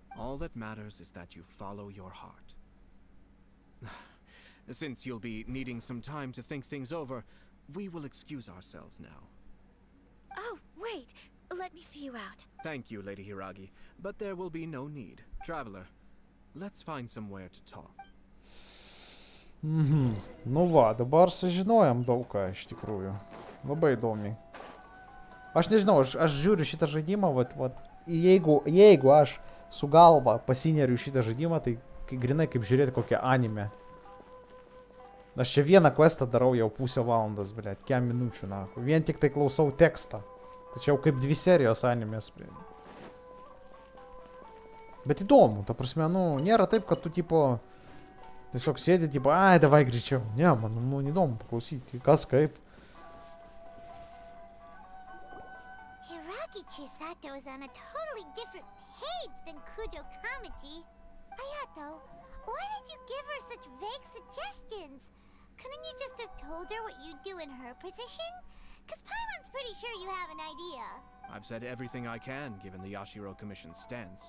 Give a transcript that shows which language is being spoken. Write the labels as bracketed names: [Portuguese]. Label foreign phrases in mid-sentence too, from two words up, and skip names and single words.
[English] All that matters is that you follow your heart. Since you'll be needing some time to think things over, we will excuse ourselves now. Oh, wait. Let me see you out. Thank you, Lady Hiragi, but there will be no need. Traveler, let's find somewhere to talk. [Lithuanian] Nu va, dabar sužinojom daug ką iš tikrųjų. Labai įdomiai. Aš nežinau, aš žiūriu šitą žaidimą, jeigu aš su galva pasineriu šitą žaidimą, tai grinai kaip žiūrėti kokią anime. Aš čia vieną questą darau jau pusę valandos, blėt, kem minučių, na. Vien tik tai klausau tekstą. Tačiau kaip 2 serijos animės. Bet įdomu, ta prasme, nu, nėra taip, kad tu, tipo, tiesiog sėdi, tipo, ai, davai greičiau. Ne, man įdomu paklausyti, kas kaip. [English] Hiragi Chisato is on a totally different page than Kujo Kamaji. Hayato, why did you give her such vague suggestions? Couldn't you just have told her what you'd do in her position? Because Paimon's pretty sure you have an idea. I've said everything I can, given the Yashiro Commission's stance.